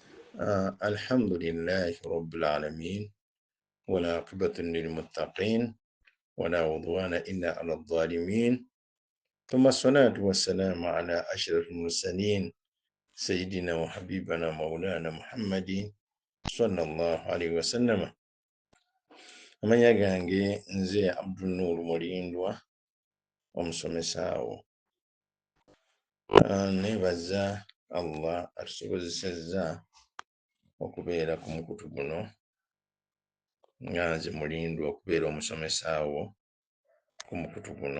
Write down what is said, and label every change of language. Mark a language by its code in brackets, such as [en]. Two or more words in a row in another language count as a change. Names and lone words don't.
[ar] الحمد لله رب العالمين والعاقبة للمتقين ولا عدوان إلا على الظالمين ثم الصلاة والسلام على أشرف المرسلين سيدنا وحبيبنا مولانا محمد صلى الله عليه وسلم. [lg] Amanya gange nze Abdul Nur Mulindwa omusomesaawo. Nebaza Allah atusobozesezza okubeera ku mukutu guno nga nze Mulindwa okubeera omusomesaawo ku mukutu guno.